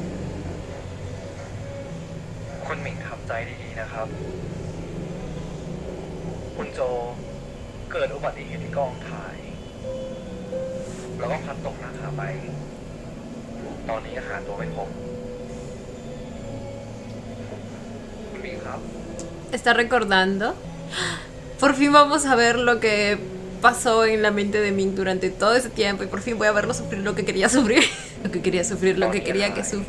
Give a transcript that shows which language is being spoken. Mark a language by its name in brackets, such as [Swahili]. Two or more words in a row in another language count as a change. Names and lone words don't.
[Thai] คุณหมิงทำใจดีๆนะครับ คุณโจเกิดอุบัติเหตุที่กองถ่าย แล้วก็พลัดตกหน้าผาไป ตอนนี้หาตัวไม่พบ คุณหมิงครับ [Spanish] Está recordando. Por fin vamos a ver lo que pasó en la mente de Ming durante todo ese tiempo y por fin voy a verlo sufrir lo que quería sufrir. Lo que quería sufrir, lo que quería que sufra.